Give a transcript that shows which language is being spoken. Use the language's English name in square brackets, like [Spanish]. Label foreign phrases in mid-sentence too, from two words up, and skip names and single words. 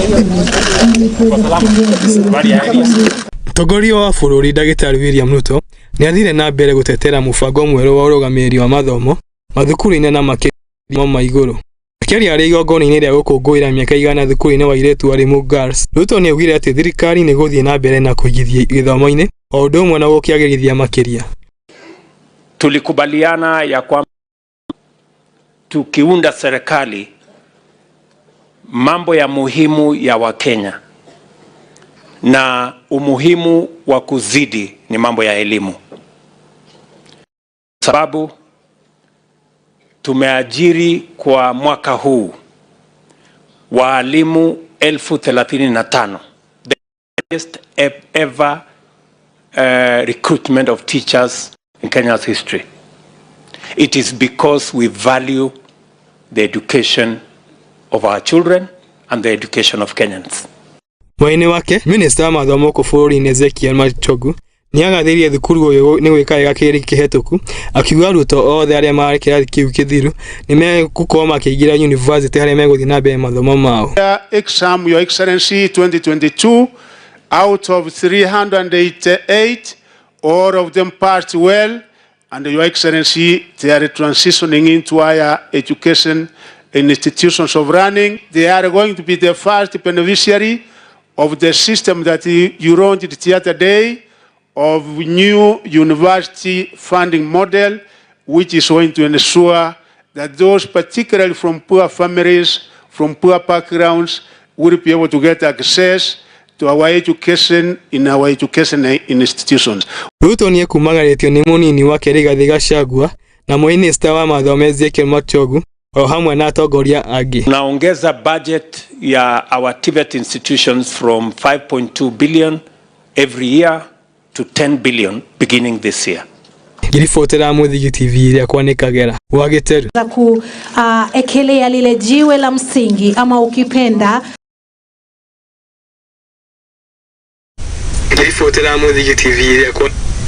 [Kikuyu] Mutongoria wa bururi Ndagĩtarĩ William Ruto Nĩ athire na mbere gutetera mũbango mwerũ wa ũrũgamĩrĩri wa mathomo mathukuru-inĩ na makĩria ma igũrũ. Akĩaria arĩ igongona-inĩ rĩa gũkũngũĩra mĩaka 100 thukuru-inĩ wa airĩtu wa Limu Girls, Ruto nĩ augire atĩ thirikari nĩ gũthiĩ na mbere na kũigithia gĩthomo-inĩ o ũndũ ũmwe na gũkĩagĩrithia makĩria. [Swahili] Tulikubaliana ya kwamba tukiunda serikali, mambo ya muhimu ya Wakenya na umuhimu wa kuzidi ni mambo ya elimu. Sababu tumeajiri kwa mwaka huu walimu 35,000, [English] the highest ever recruitment of teachers in Kenya's history. It is because we value the education of our children and the education of Kenyans. [Kikuyu] Mwena wake, Minister wa mathomo bũrũri-inĩ Ezekiel Machogu nĩ agathirie thukuru ũyũ nĩ gwĩka wega kĩrĩa kĩhetũku, akiuga arutwo othe arĩa marĩ kĩrathi kĩu kĩthiru nĩ megũkorwo makĩingĩra university harĩa megũthiĩ na mbere mathomo mao. [English] Exam, Your Excellency, 2022, out of 388, all of them passed well, and Your Excellency, they are transitioning into higher education institutions of learning. They are going to be the first beneficiary of the system that you launched the other day, of new university funding model, which is going to ensure that those particularly from poor families, from poor backgrounds, will be able to get access to our education in our education institutions. [Kikuyu] Ruto nĩ ekumagarĩtio nĩ mũnini wake Rigathi Gachagua na Minister wa mathomo Ezekiel Machogu o hamwe na atongoria angĩ. [Swahili] Naongeza budget ya [English] our TVET institutions from 5.2 billion every year to 10 billion beginning this year. [Kikuyu] Ngiribotera Muthigi TV ya Kwanĩkagera wa Gĩteru. [Swahili] Za kuekelea lile jiwe la msingi ama ukipenda. [Kikuyu] Ngiribotera Muthigi TV ya Kwanĩkagera.